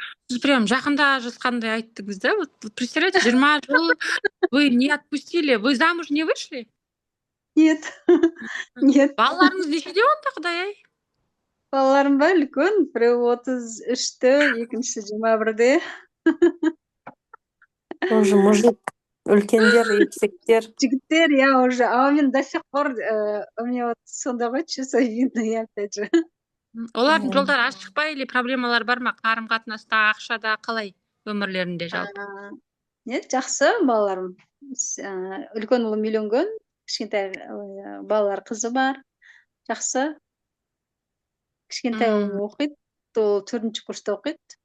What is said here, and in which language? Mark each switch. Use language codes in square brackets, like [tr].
[kk] Сіз прям жақында ажырасқандай айттыңыз да? [ru] Вот представляете, 20 жыл вы не отпустили. Вы замуж не вышли? Нет. Нет. [kk] Балаларыңыз нешеде онда, Құдай-ай? Балаларым ба үлкен, біреу 33-те, екіншісі 21-де. [ru] Уже мужик, [kk] үлкендер, еркектер. Жігіттер, [ru] я уже, а [kk] мен [ru] до сих пор у меня вот [kk] сондай ғой, [ru] чувство вины, опять же. [kk] Олардың жолдары ашық па или проблемалар бар ма? Қарым қатынаста, ақшада қалай өмірлерінде жалпы? Нет, жақсы балаларым. Үлкен ұлым үйленген, кішкентай балалар қызы бар. Жақсы. Кішкентай ұлым оқиды, ол 4-ші курста оқиды.